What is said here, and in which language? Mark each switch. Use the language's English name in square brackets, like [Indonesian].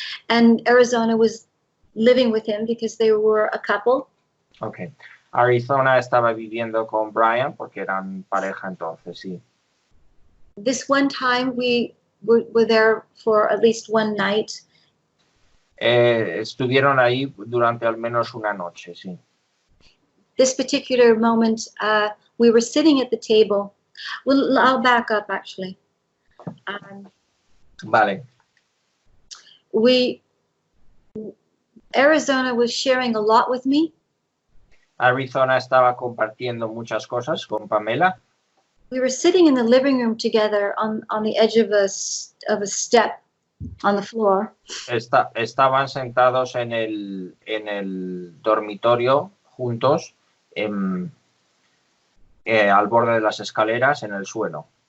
[English] And Arizona was living with him because they were a couple. Okay. [Spanish] Arizona estaba viviendo con Brian porque eran pareja entonces, sí. [English] This one time we were there for at least one night. [Spanish] Estuvieron ahí durante al menos una noche, sí. [English] This particular moment, we were sitting at the table. Well, I'll back up actually. [Spanish] Vale. [English] Arizona was sharing a lot with me. [Spanish] Arizona estaba compartiendo muchas cosas con Pamela. [English] We were sitting in the living room together on the edge of a step on the floor. [Spanish] Estaban sentados en el dormitorio juntos al borde de las escaleras en el suelo.